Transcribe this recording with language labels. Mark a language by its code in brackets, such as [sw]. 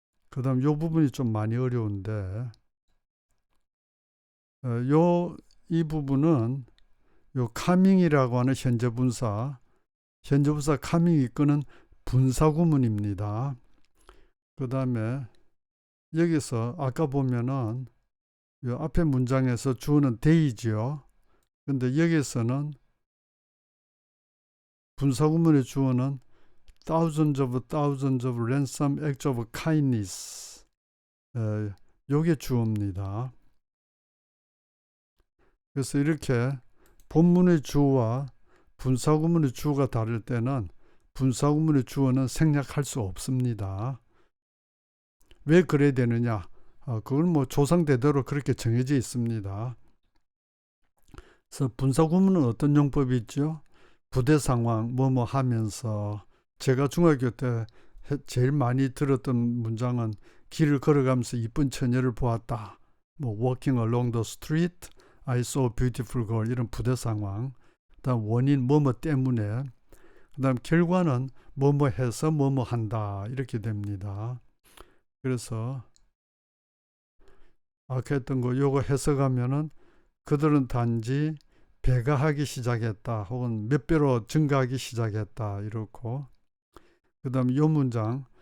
[ko] 그 다음 이 부분이 좀 많이 어려운데 이 부분은 요 coming이라고 하는 현재분사 coming 이끄는 분사구문입니다. 그 다음에 여기서 아까 보면은 이 앞에 문장에서 주어는 they지요. 근데 여기서는 분사구문의 주어는 [en] thousands of ransom acts of kindness. [ko] 요게 주어입니다. 그래서 이렇게 본문의 주어와 분사구문의 주어가 다를 때는 분사구문의 주어는 생략할 수 없습니다. 왜 그래야 되느냐? 그건 뭐 조상대대로 그렇게 정해져 있습니다. 그래서 분사구문은 어떤 용법이 있죠? 부대 상황, 뭐뭐 하면서. 제가 중학교 때 제일 많이 들었던 문장은 길을 걸어가면서 이쁜 처녀를 보았다. [en] 뭐 walking along the street, I saw a beautiful girl [ko] 이런 부대 상황. 그다음 원인 뭐뭐 때문에. 그다음 결과는 뭐뭐 해서 뭐뭐 한다 이렇게 됩니다. 그래서 아까 했던 거 요거 해석하면은 그들은 단지 배가 하기 시작했다 혹은 몇 배로 증가하기 시작했다 이렇고 그 다음 요 문장